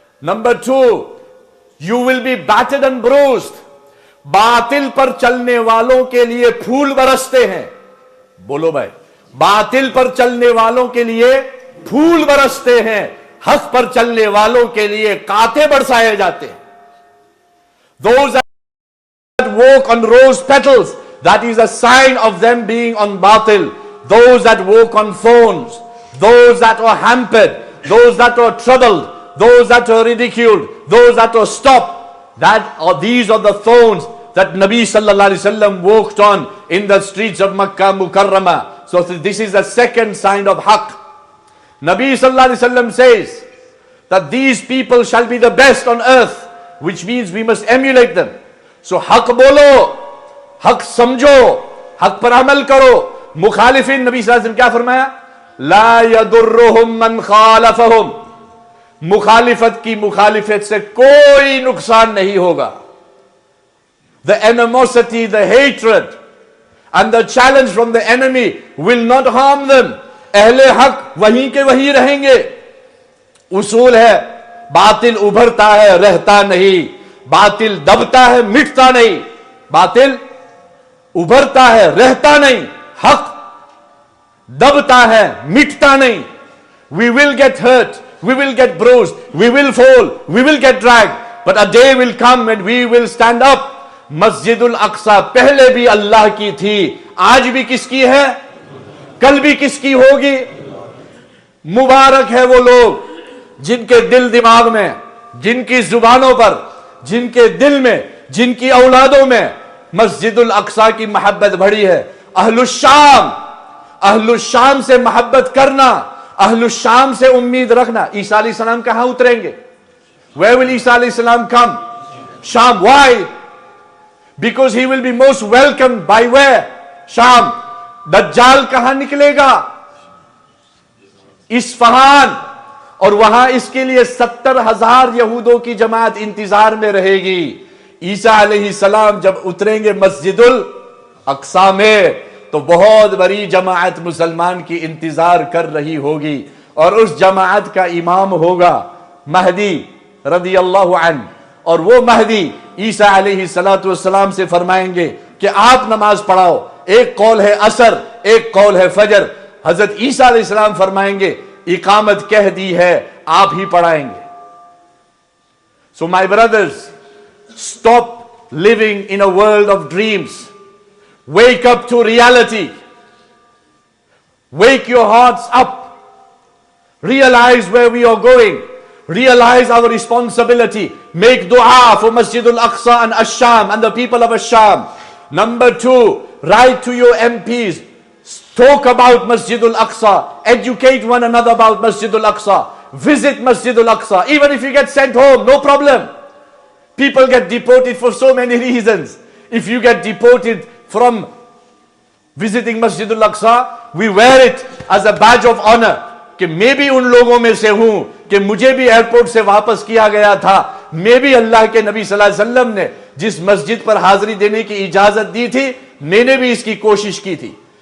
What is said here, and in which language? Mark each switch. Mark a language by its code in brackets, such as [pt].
[en] Number two, you will be batted and bruised. [hi] बातिल पर चलने वालों के लिए फूल बरसते हैं। बोलो भाई, बातिल पर चलने वालों के लिए फूल बरसते हैं, हक पर चलने वालों के लिए कांटे बरसाए जाते हैं। [en] Those that walk on rose petals, that is a sign of them being on batil. Those that walk on thorns, those that are hampered, those that are troubled, those that are ridiculed, those that are stopped, these are the thorns that Nabi sallallahu alaihi wasallam walked on in the streets of Makkah Mukarramah. So this is the second sign of haqq. Nabi sallallahu alaihi wasallam says that these people shall be the best on earth, which means we must emulate them. [hi] So हक बोलो, हक समझो, हक पर अमल करो। मुखालिफिन, नबी सल्लल्लाहु अलैहि वसल्लम क्या फरमाया? [ar] ला यदुर्रुहुम मन खालफहुम। [hi] मुखालिफत की मुखालिफत से कोई नुकसान नहीं होगा। [en] The animosity, the hatred and the challenge from the enemy will not harm them. [hi] अहले हक वहीं के वहीं रहेंगे। उसूल है, बातिल उभरता है, रहता नहीं। बातिल दबता है, मिटता नहीं। बातिल उभरता है, रहता नहीं। हक दबता है, मिटता नहीं। [en] We will get hurt, we will get bruised, we will fall, we will get dragged, but a day will come and we will stand up. [hi] मस्जिदुल Aqsa पहले भी अल्लाह की थी, आज भी किसकी है, कल भी किसकी होगी। मुबारक है वो लोग जिनके दिल दिमाग में, जिनकी जुबानों पर, जिनके दिल में, जिनकी औलादों में मस्जिदुल अक्सा की मोहब्बत बढ़ी है। अहलुश्शाम से मोहब्बत करना, अहलुश्शाम से उम्मीद रखना। ईसा अलैहिस्सलाम कहां उतरेंगे? [en] Where will Isa अलैहिस्सलाम come? Sham. Why? Because he will be most welcomed by where? [hi] Sham. दज्जाल कहां निकलेगा? इस्फहान। और वहां इसके लिए 70,000 यहूदों की जमात इंतजार में रहेगी। ईसा अलैहिस्सलाम जब उतरेंगे मस्जिदुल अक्सा में तो बहुत बड़ी जमात मुसलमान की इंतजार कर रही होगी, और उस जमात का इमाम होगा महदी रदियल्लाहु अन्हु। और वो महदी ईसा अलैहिस्सलाम से फरमाएंगे कि आप नमाज पढ़ाओ। एक कौल है असर, एक कौल है फजर। हजरत ईसा अलैहिस्सलाम फरमाएंगे इकामत कह दी है, आप ही पढ़ाएंगे। [en] So my brothers, stop living in a world of dreams. Wake up to reality. Wake your hearts up. Realize where we are going. Realize our responsibility. Make dua for Masjidul Aqsa and Ash-Sham and the people of Ash-Sham. Number 2, write to your MPs. Talk about Masjidul Aqsa. Educate one another about Masjidul Aqsa. Visit Masjidul Aqsa. Even if you get sent home, no problem. People get deported for so many reasons. If you get deported from visiting Masjidul Aqsa, we wear it as a badge of honor [hi] कि मैं भी उन लोगों में से हूं कि मुझे भी एयरपोर्ट से वापस किया गया था। मैं भी अल्लाह के नबी सल्लल्लाहु अलैहि वसल्लम ने जिस मस्जिद पर हाजिरी देने की इजाजत दी थी, मैंने भी इसकी कोशिश की थी।